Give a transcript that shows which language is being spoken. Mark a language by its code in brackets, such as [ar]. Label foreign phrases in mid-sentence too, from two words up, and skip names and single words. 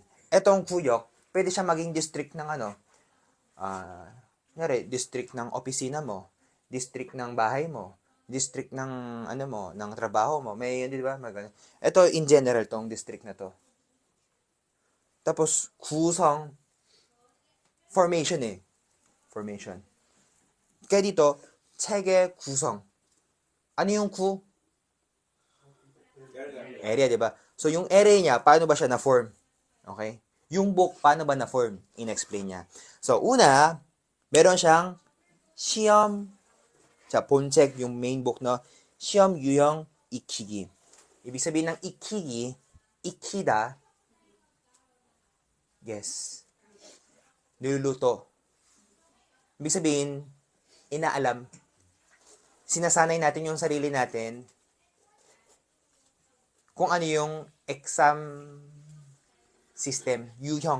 [tl] Etong Guyok, pwede siya maging district ng district ng opisina mo, district ng bahay mo, district ng ng trabaho mo. May di ba? Ito in general tong district na to. Tapos [ko] 구성 formation [tl] eh. Formation. Kaya dito [ko] 체계 구성. [tl] Ano yung 구? Area, di ba? So, yung area niya, paano ba siya na-form? Okay? Yung book, paano ba na-form? In-explain niya. So, una, meron siyang [ko] 시험, 본책, [tl] yung [en] main book, [tl] no? [ko] 시험 유형 익히기. [tl] Ibig sabihin ng 익히기, 익히다, yes, niluluto. Ibig sabihin, inaalam. Sinasanay natin yung sarili natin kung ano yung exam system, [ko] 유형.